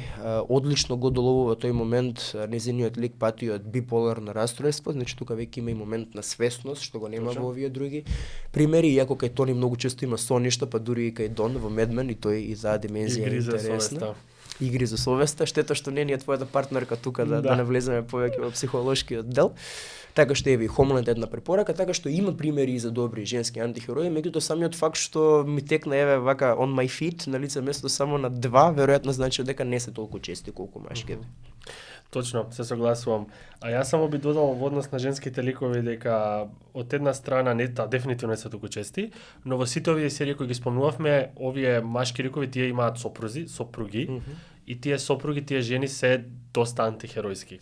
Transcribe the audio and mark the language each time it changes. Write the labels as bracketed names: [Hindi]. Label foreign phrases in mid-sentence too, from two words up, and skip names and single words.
[Macedonian] Одлично го доловува тој момент, незиниот лик пати од биполарно расстройство, значи тука веќе има и момент на свесност, што го нема во овие други примери, иако кај Тони многу често има соништа, па дури и кај Дон во Mad Men, и тој и таа димензија е интересна. Игри за совеста, штета што не е твојата партнерка тука да не влеземе повеќе во психолошкиот дел. Така што еви Homeland една препорака, така што има примери и за добри женски антихерои, меѓутоа самиот факт што ми текна еве вака [English] on my feet [Macedonian] на лице место само на 2, веројатно значи дека не се толку чести колку машките. Точно, се согласувам. А јас само би додал во однос на женските ликови дека од една страна дефинитивно не се толку чести, но во сите овие серии кои ги спомнувавме, овие машки ликови тие имаат сопруги, и тие сопруги, тие жени се доста антихеројски.